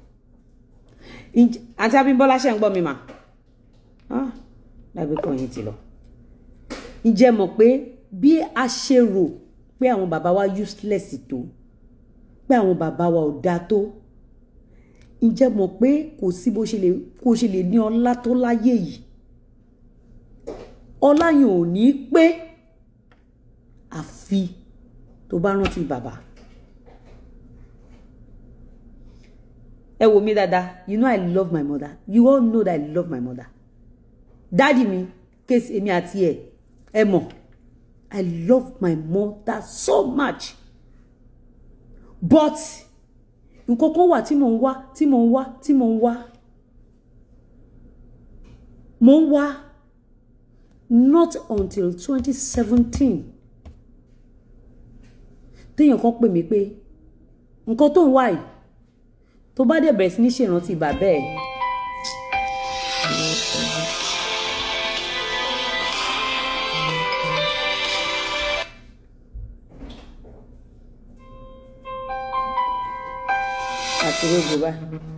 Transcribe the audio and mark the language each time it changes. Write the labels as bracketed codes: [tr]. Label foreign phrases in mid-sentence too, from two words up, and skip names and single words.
[yo] àǹtí Abímbọ́lá ṣe ń gbọ́ mi mà dàgbé kan yìí ti lọ ǹjẹ́ mọ̀ pé bí a ṣe rò pé àwọn bàbá wa useless tó pé àwọn bàbá wa ò dáa tó ǹjẹ́ mọ̀ pé kò sí bó ṣe lè ní ọlá tó láyé yìí ọlá yẹn ò ní pé àfi tó bá rántí bàbá. Ẹ wò mí dáadáa, [en] you know I love my mother. You all know that I love my mother. [yo] Daddy mi, case èmi àti ẹ mọ̀, [en] I love my mother so much. [yo] But nǹkan kan wà tí mò ń wá [en] not until 2017 [yo] téèyàn kan pè mí pé nǹkan tó ń wá yìí tó bá dẹ̀ bẹ̀rẹ̀ sí ní ṣèrántí bàbá ẹ̀ àti gbogbo báyìí.